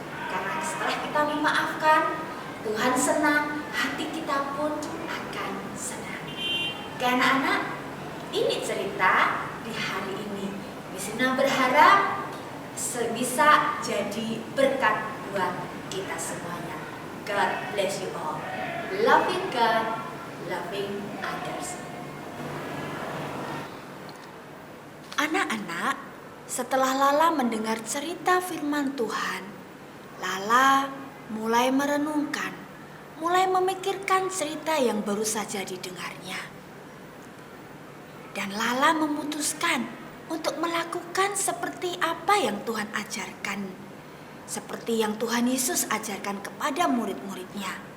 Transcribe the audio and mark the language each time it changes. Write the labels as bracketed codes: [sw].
[id] Karena setelah kita memaafkan, Tuhan senang, hati kita pun akan senang. Oke anak-anak, ini cerita di hari ini. Miss Ina berharap bisa jadi berkat buat kita semuanya. [en] God bless you all. Loving God, loving others. [id] Anak-anak, setelah Lala mendengar cerita firman Tuhan, Lala mulai merenungkan, mulai memikirkan cerita yang baru saja didengarnya. Dan Lala memutuskan untuk melakukan seperti apa yang Tuhan ajarkan, seperti yang Tuhan Yesus ajarkan kepada murid-muridnya.